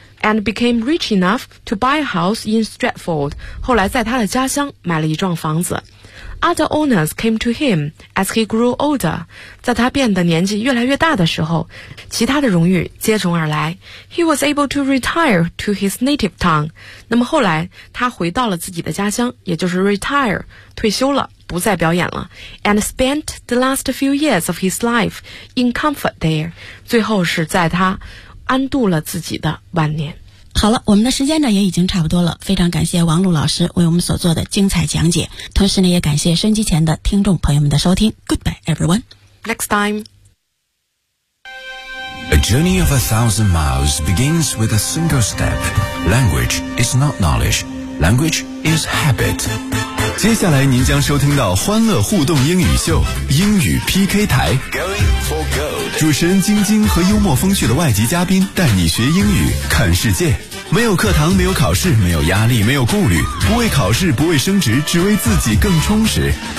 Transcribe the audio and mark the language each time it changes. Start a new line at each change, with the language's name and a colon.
English: and became rich enough to buy a house in Stratford.
Chinese: 后来在他的家乡买了一幢房子。
English: Other owners came to him as he grew older.
Chinese: 在他变得年纪越来越大的时候，其他的荣誉接踵而来。
English: He was able to retire to his native town.
Chinese: 那么后来他回到了自己的家乡，也就是 retire, 退休了，不再表演了。
English: And spent the last few years of his life in comfort there.
Chinese: 最后是在他安度了自己的晚年。好了，我们的时间呢也已经差不多了，非常感谢王璐老师为我们所做的精彩讲解，同时呢也感谢收音机前的听众朋友们的收听。
English: Goodbye everyone. Next time. A journey of 1,000 miles begins with a single step. Language is not knowledge. Language is habit.
Chinese: 接下来您将收听到欢乐互动英语秀英语 PK 台。
English: Going for gold.
Chinese: 主持人晶晶和幽默风趣的外籍嘉宾带你学英语看世界。没有课堂，没有考试，没有压力，没有顾虑，不为考试，不为升职，只为自己更充实。